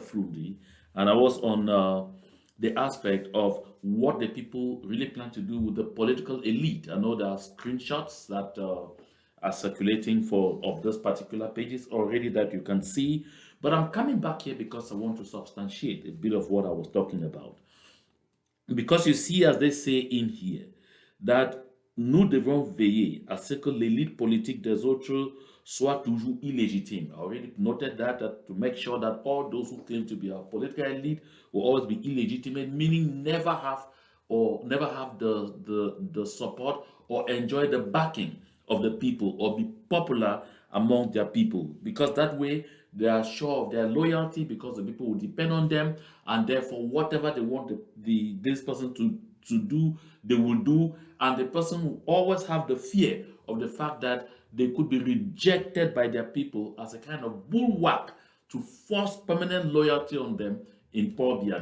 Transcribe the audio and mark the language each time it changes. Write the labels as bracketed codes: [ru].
[en] Frundi, and I was on the aspect of what the people really plan to do with the political elite. I know there are screenshots that are circulating of those particular pages already that you can see, but I'm coming back here because I want to substantiate a bit of what I was talking about. Because you see, as they say in here, that [fr] nous devons veiller à ce que l'élite politique des autres soit toujours illégitime. [en] I already noted that to make sure that all those who claim to be our political elite will always be illegitimate, meaning never have the support or enjoy the backing of the people or be popular among their people, because that way they are sure of their loyalty, because the people will depend on them, and therefore whatever they want this person to do, they will do, and the person will always have the fear of the fact that they could be rejected by their people as a kind of bulwark to force permanent loyalty on them in Paul.